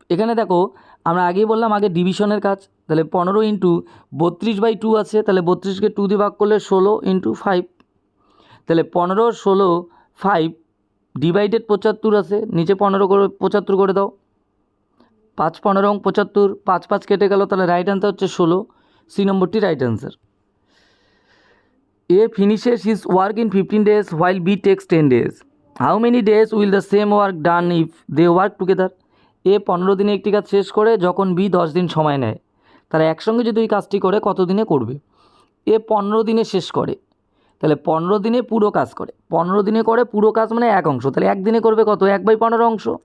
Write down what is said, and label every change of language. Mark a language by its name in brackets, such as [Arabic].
[Bangla] এখানে দেখো আমরা আগেই বললাম আগে ডিভিশনের কাজ, তাহলে 15 × 32/2 আছে, তাহলে 32কে 2 দিয়ে ভাগ করলে 16 × 5, তাহলে 15, 16, 5 ডিভাইডেড 75 আছে, নিচে 15 করে 75 করে দাও, 5 × 15 = 75, 5 5 কেটে গেল, তাহলে রাইট আনসার হচ্ছে 16। সি নম্বরটি right answer. [English] A finishes his work in 15 days while B takes 10 days. How many days will the same work done if they work together? [Bangla] A 15 দিনে একটি কাজ শেষ করে যখন B 10 দিন সময় নেয়, তারা একসঙ্গে যদি ওই কাজটি করে কত দিনে করবে? A 15 দিনে শেষ করে, তাহলে 15 দিনে পুরো কাজ করে, 15 দিনে করে পুরো কাজ মানে এক অংশ, তাহলে একদিনে করবে কত? 1/15 অংশ।